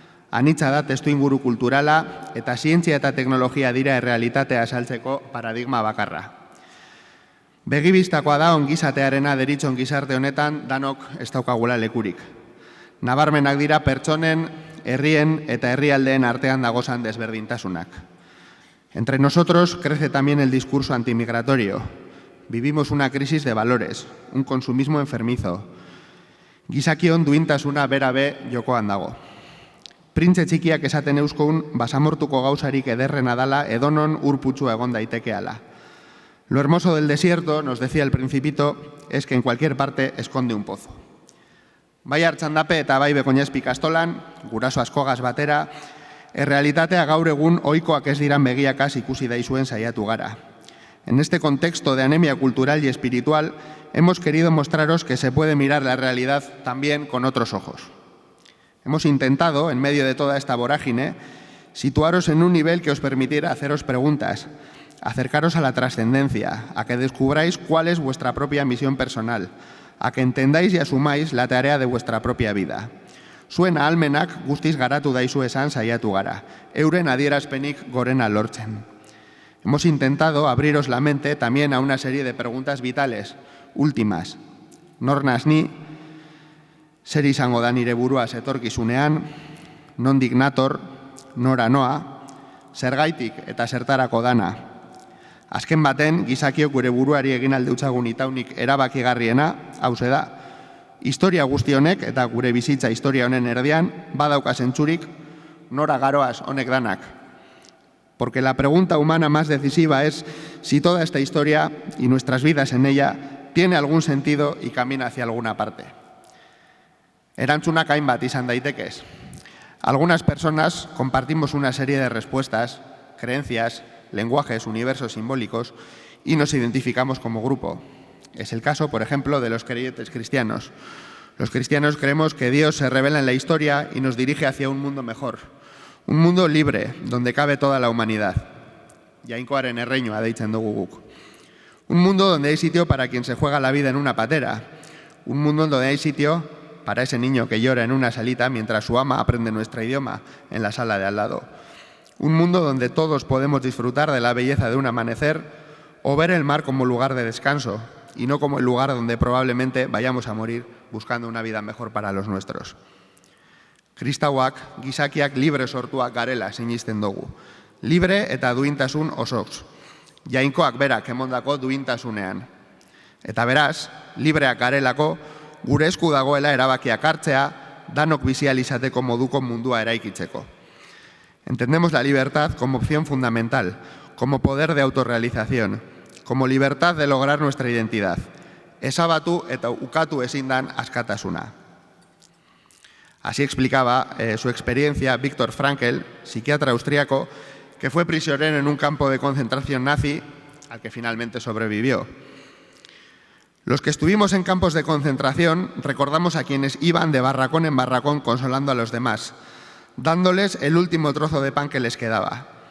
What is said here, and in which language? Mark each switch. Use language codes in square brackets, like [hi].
[eu] Anitza da testuinguru kulturala eta zientzia eta teknologia dira errealitatea azaltzeko paradigma bakarra. Begibistakoa da ongizatearena deritzon gizarte honetan danok ez daukagula lekurik. Nabarmenak dira pertsonen, herrien eta herrialdeen artean dagozan desberdintasunak. [es] Entre nosotros crece también el discurso antimigratorio. Vivimos una crisis de valores, un consumismo enfermizo. [eu] Gizakion duintasuna berabe jokoan dago. Printze txikiak esaten euskun basamortuko gauzarik ederrena dala edonon urputsua egon daitekeala. [es] Lo hermoso del desierto, nos decía el Principito, es que en cualquier parte esconde un pozo. [eu] Bai Artxandape eta bai Begoñazpi ikastolan, guraso askogaz batera, errealitatea gaur egun ohikoak ez diran begiakaz ikusi daizuen saiatu gara. [es] En este contexto de anemia cultural y espiritual, hemos querido mostraros que se puede mirar la realidad también con otros ojos. Hemos intentado, en medio de toda esta vorágine, situaros en un nivel que os permitiera haceros preguntas, acercaros a la trascendencia, a que descubráis cuál es vuestra propia misión personal, a que entendáis y asumáis la tarea de vuestra propia vida. [eu] Zuen ahalmenak guztiz garatu daizu esan saiatu gara, euren adierazpenik gorena lortzen. [es] Hemos intentado abriros la mente también a una serie de preguntas vitales, últimas. [eu] Nor naz ni, zer izango da nire buruaz etorkizunean, nondik nator, nora noa, zergaitik eta zertarako dana. Azken baten, gizakiok gure buruari egin aldeutzagun itaunik erabakigarriena, hauze da, historia guzti honek eta gure bizitza historia honen erdian, badauka zentzurik, nora garoaz honek danak. [es] Porque la pregunta humana más decisiva es si toda esta historia y nuestras vidas en ella tiene algún sentido y camina hacia alguna parte. [eu] Erantzunak hainbat izan daitekez. [es] Algunas personas compartimos una serie de respuestas, creencias, lenguajes, universos simbólicos y nos identificamos como grupo. Es el caso, por ejemplo, de los creyentes cristianos. Los cristianos creemos que Dios se revela en la historia y nos dirige hacia un mundo mejor. Un mundo libre, donde cabe toda la humanidad. [eu] Jainkoaren erreiñoa deitzen dugu guk. [es] Un mundo donde hay sitio para quien se juega la vida en una patera. Un mundo donde hay sitio para ese niño que llora en una salita mientras su ama aprende nuestro idioma en la sala de al lado. Un mundo donde todos podemos disfrutar de la belleza de un amanecer o ver el mar como lugar de descanso y no como el lugar donde probablemente vayamos a morir buscando una vida mejor para los nuestros. [eu] Kristauak, gizakiak libre sortuak garela sinisten dugu. Libre eta duintasun osoz. Jainkoak berak emondako duintasunean. Eta beraz, libreak garelako, gure esku dagoela erabakiak hartzea, danok bizi ahal izateko moduko mundua eraikitzeko. [es] Entendemos la libertad como opción fundamental, como poder de autorrealización, como libertad de lograr nuestra identidad. [eu] Ezabatu eta ukatu ezin dan askatasuna. [es] Así explicaba su experiencia Viktor Frankl, psiquiatra austríaco, que fue prisionero en un campo de concentración nazi al que finalmente sobrevivió. Los que estuvimos en campos de concentración recordamos a quienes iban de barracón en barracón consolando a los demás, dándoles el último trozo de pan que les quedaba.